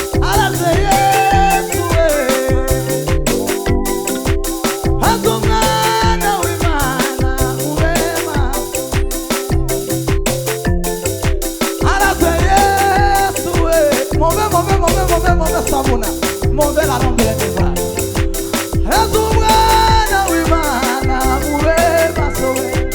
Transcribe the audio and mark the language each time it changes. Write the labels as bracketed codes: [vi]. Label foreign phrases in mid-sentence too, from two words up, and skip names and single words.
[rw] Areze Yesu we. Areze umwana w'Imana. Ube maso. Areze Yesu we. [en] Move, move, move, move, move, Sabuna. [es] Move la nombre de Dios. [rw] Areze umwana w'Imana. w'Imana urema, so we.